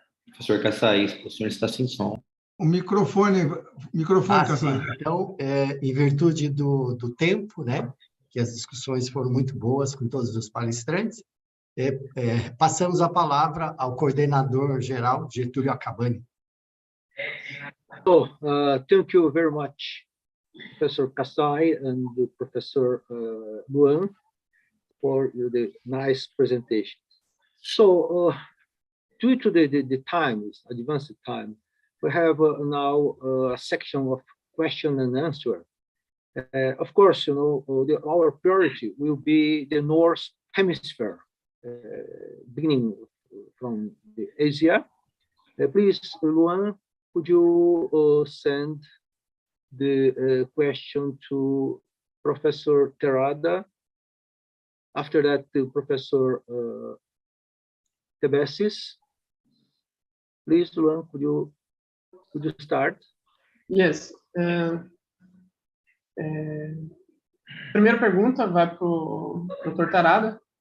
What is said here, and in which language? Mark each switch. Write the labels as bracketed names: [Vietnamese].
[Portuguese] Professor Kassai, o senhor está sem som. O microfone, Kassai. Então, em virtude do tempo, que as discussões foram muito boas com todos os palestrantes, passamos a palavra ao coordenador geral, Getulio Akabane. [English] So, thank you very much, Professor Kassai and Professor Luan, for the nice presentation. So, due to the times, advanced time, we have now a section of question and answer. Of course, our priority will be the North Hemisphere, beginning from the Asia. Please, Luan, could you send the question to Professor Terada? After that, to Professor Tebecis. Please, Luan, could you start? Yes. [Portuguese] Primeira pergunta vai para o Dr. Terada.